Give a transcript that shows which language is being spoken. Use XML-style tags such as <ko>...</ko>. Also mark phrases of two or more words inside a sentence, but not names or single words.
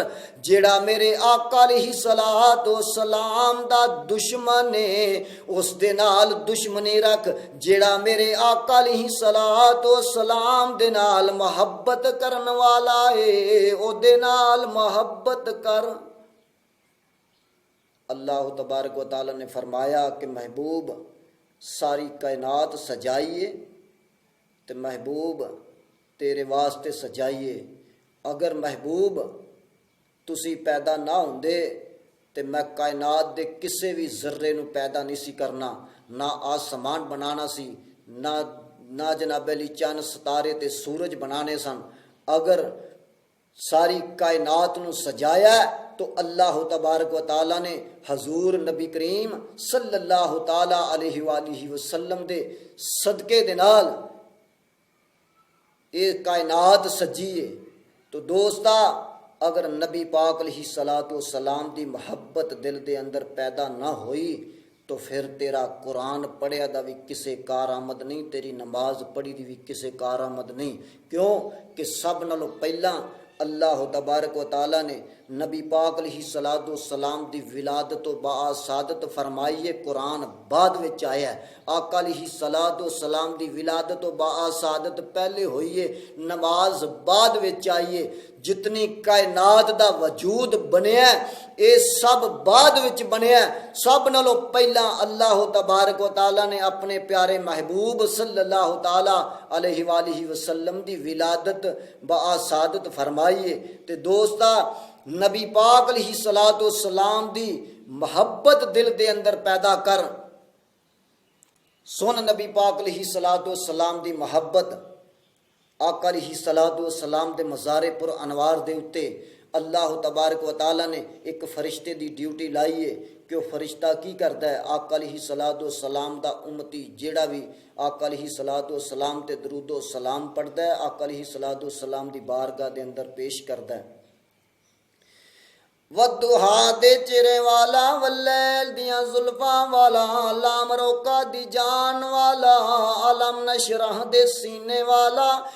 <pa>جیہڑا میرے آقا</pa> <ar>عليه الصلاة والسلام</ar> <pa>دا دشمن ہے اس دے نال دشمنی رکھ، جیہڑا میرے آقا</pa> <ar>عليه الصلاة والسلام</ar> <pa>دے نال محبت کرن والا ہے اوہدے نال محبت کر.</pa> <ar>الله تبارك وتعالى</ar> <pa>نے فرمایا کہ محبوب ساری کائنات سجائیے تو محبوب تیرے واسطے سجائیے. اگر محبوب تسی پیدا نہ ہوندے تے میں کائنات دے کسی بھی ذرے نوں پیدا نہیں سی کرنا، نہ اسمان بنانا سی، نہ</pa> <ur>جناب عالی</ur> <pa>چند ستارے تے سورج بنانے سن. اگر ساری کائنات نوں سجایا تو</pa> <ar>الله تبارك وتعالى</ar> <pa>نے حضور نبی کریم</pa> <ar>صلى الله تعالى عليه وسلم</ar> <pa>دے صدقے دے نال یہ کائنات سجی ہے. تو دوستا اگر نبی پاک</pa> <ar>عليه الصلاة والسلام</ar> <pa>دی محبت دل دے اندر پیدا نہ ہوئی تو فیر تیرا قرآن پڑھیا دا بھی کسے کار آمد نہیں، تیری نماز پڑھی دی بھی کسے کار آمد نہیں. کیوں کہ سب نالوں پہلا</pa> <ar>الله تبارك وتعالى</ar> <pa>نے نبی پاک</pa> <ar>عليه الصلاة والسلام</ar> <pa>دی ولادت تو باسعادت فرمائیے، قرآن بعد وچ آیا ہے. آقا</pa> <ar>عليه الصلاة والسلام</ar> <pa>دی ولادت تو باسعادت پہلے ہوئی ہے، نماز بعد وچ آئی ہے. جتنی کائنات دا وجود بنیا یہ سب بعد وچ بنیا. سب نالوں پہلا</pa> <ar>الله تبارك وتعالى</ar> <pa>نے اپنے پیارے محبوب</pa> <ar>صلى الله تعالى عليه وسلم</ar> <pa>دی ولادت باسعادت فرمائی ہے. تے دوستا نبی پاک</pa> <ar>عليه الصلاة والسلام</ar> <pa>دی محبت دل دے اندر پیدا کر. سن نبی پاک</pa> <ar>عليه الصلاة والسلام</ar> <pa>دی محبت. آقا</pa> <ar>عليه الصلاة والسلام</ar> <pa>دے مزارے پر انوار دے اتے</pa> <ar>الله تبارك وتعالى</ar> <pa>نے ایک فرشتے دی ڈیوٹی لائی ہے کہ وہ فرشتہ کی کرتا ہے, آقا</pa> <ar>عليه الصلاة والسلام</ar> <pa>دا امتی جیہڑا بھی آقا</pa> <ar>عليه الصلاة والسلام</ar> <pa>تے درودو سلام پڑھتا ہے، آقا</pa> <ar>عليه الصلاة والسلام</ar> <pa>دی بارگاہ دے اندر پیش کرتا ہے. والضحیٰ دے چہرے والا، واللیل دیاں زلفاں والا، لام روکا دی جان والا,</pa> <ar>ألم نشرح</ar> <pa>دے سینے والا,</pa>